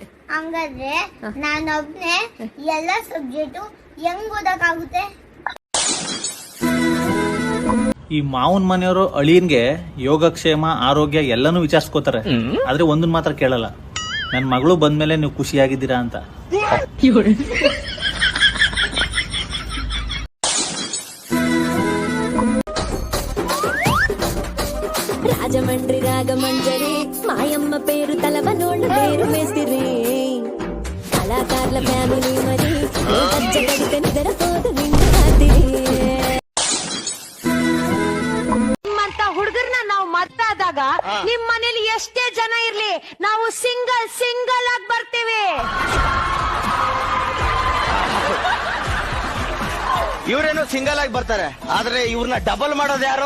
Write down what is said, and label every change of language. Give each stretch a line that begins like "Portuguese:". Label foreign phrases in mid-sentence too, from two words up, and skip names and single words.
Kannada: ಹಂಗಾದ್ರೆ ನಾನೊಬ್ನೇ ಎಲ್ಲಾ ಸಬ್ಜೆಕ್ಟು ಹೆಂಗ್ ಓದಕ್ಕಾಗುತ್ತೆ? ಈ ಮಾವನ್ ಮನೆಯವರು ಅಳಿಯನ್ಗೆ ಯೋಗಕ್ಷೇಮ ಆರೋಗ್ಯ ಎಲ್ಲಾನು ವಿಚಾರಿಸ್ಕೋತಾರೆ, ಆದ್ರೆ ಒಂದನ್ ಮಾತ್ರ ಕೇಳಲ್ಲ, ನನ್ ಮಗಳು ಬಂದ್ಮೇಲೆ ನೀವು ಖುಷಿಯಾಗಿದ್ದೀರಾ ಅಂತ.
Telugu: రాజమండ్రి రాగమంజరి మాయమ్మ పేరు తలవనోళ్ళ పేరు మేస్తిరి కళాకారుల ఫ్యామిలీ మరి కడితే నిద్రపోదు నిండు రాత్రి.
Kannada: ನಿಮ್ಮಂತ ಹುಡುಗರನ್ನ ನಾವು ಮತ್ತಾದಾಗ ನಿಮ್ ಮನೇಲಿ ಎಷ್ಟೇ ಜನ ಇರ್ಲಿ ನಾವು ಸಿಂಗಲ್ ಆಗಿ ಬರ್ತೀವಿ. ಇವ್ರೇನು ಸಿಂಗಲ್ ಆಗಿ ಬರ್ತಾರೆ, ಆದ್ರೆ ಇವ್ರನ್ನ ಡಬಲ್ ಮಾಡೋದು ಯಾರು?